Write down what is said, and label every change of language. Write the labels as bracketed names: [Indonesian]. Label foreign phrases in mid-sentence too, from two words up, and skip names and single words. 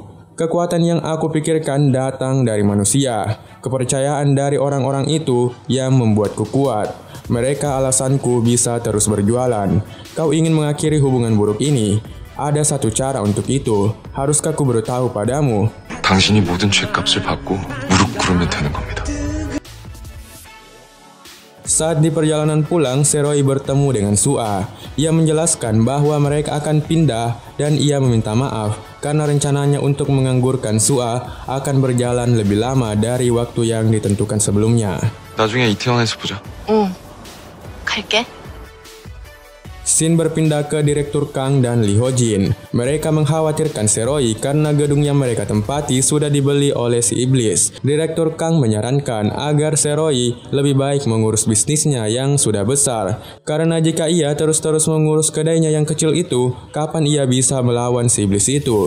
[Indonesian] Kekuatan yang aku pikirkan datang dari manusia. Kepercayaan dari orang-orang itu yang membuatku kuat. Mereka alasanku bisa terus berjualan. Kau ingin mengakhiri hubungan buruk ini. Ada satu cara untuk itu. Haruskah ku beritahu padamu?" [Korean] 당신이 모든 죗값을 받고 무릎 꿇으면 되는 겁니다. [Indonesian] Saat di perjalanan pulang, Seroy bertemu dengan Su'a. Ia menjelaskan bahwa mereka akan pindah dan ia meminta maaf karena rencananya untuk menganggurkan Su'a akan berjalan lebih lama dari waktu yang ditentukan sebelumnya. [Korean] 나중에 이태원에서 보자. 응, 갈게. [Indonesian] Scene berpindah ke Direktur Kang dan Lee Ho Jin. Mereka mengkhawatirkan Seroy karena gedung yang mereka tempati sudah dibeli oleh si iblis. Direktur Kang menyarankan agar Seroy lebih baik mengurus bisnisnya yang sudah besar. Karena jika ia terus-terus mengurus kedainya yang kecil itu, kapan ia bisa melawan si iblis itu?